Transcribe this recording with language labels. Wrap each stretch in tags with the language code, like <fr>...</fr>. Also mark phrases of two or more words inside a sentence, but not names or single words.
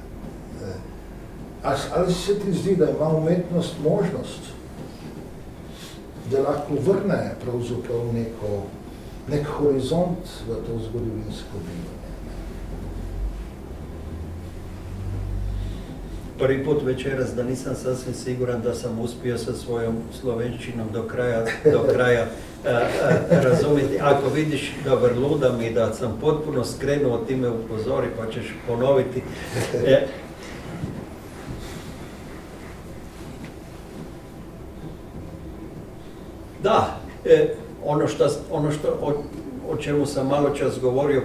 <sl>Ali se ti zdi, da ima umetnost možnost, da lahko vrne pravzaprav nek horizont v to zgodovinsko bivanje?</sl> <hr>Prvi put večeras da nisam sasvim siguran da sam uspio sa svojom slovenčinom do kraja razumjeti. Ako vidiš da vrludam i da sam potpuno skrenuo, ti me upozori pa ćeš ponoviti. Da, o čemu sam malo čas govorio</hr>